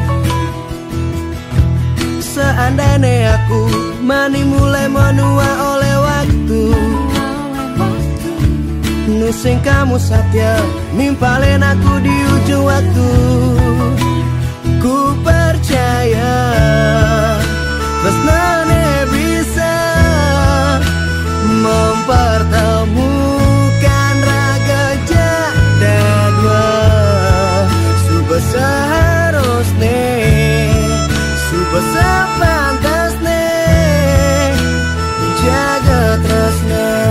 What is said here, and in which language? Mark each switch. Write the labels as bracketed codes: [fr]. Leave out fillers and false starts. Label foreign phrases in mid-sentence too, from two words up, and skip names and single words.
[id] Seandainya aku mani mulai menua oleh waktu, nusing kamu setia nimpalin aku di ujung waktu. Ku percaya tresnane bisa mempertemukan raga jada dua. [ban] Suba seharusnya, suba sepantasnya jaga tresna.